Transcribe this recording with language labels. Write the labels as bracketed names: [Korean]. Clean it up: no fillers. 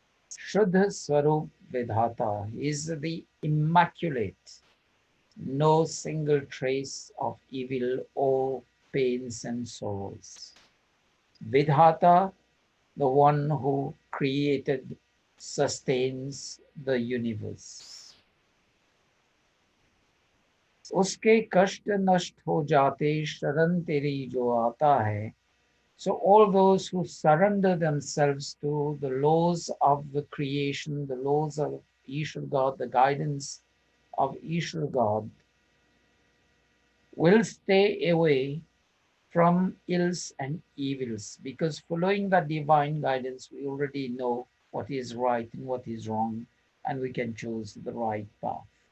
[English] Shuddha Swarup Vedhata is the immaculate, no single trace of evil or pains and sorrows. Vidhata, the one who created, sustains the universe. [Hindi] उसके कष्ट नष्ट हो जाते शरण तेरी जो आता है. [English] So all those who surrender themselves to the laws of the creation, the laws of Ishwar God, the guidance of Ishwar God, will stay away from ills and evils, because following the divine guidance, we already know what is right and what is wrong, and we can choose the right path.